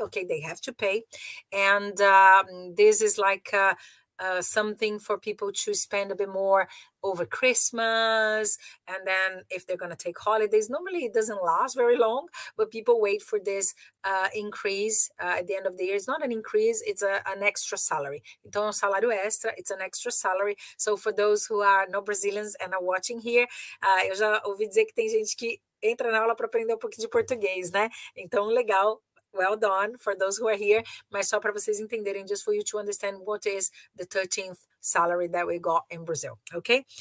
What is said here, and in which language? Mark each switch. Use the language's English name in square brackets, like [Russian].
[English] Okay, they have to pay. And this is like something for people to spend a bit more over Christmas. And then if they're going to take holidays, normally it doesn't last very long, but people wait for this increase at the end of the year. It's not an increase, it's an extra salary. [Portuguese] Então, um salário extra, [English] it's an extra salary. So for those who are not Brazilians and are watching here, [Portuguese] eu já ouvi dizer que tem gente que entra na aula para aprender um pouquinho de português, né? Então, legal. [English] Well done for those who are here, [Portuguese] mas só para vocês entenderem, [English] just for you to understand what is the 13th salary that we got in Brazil, ok?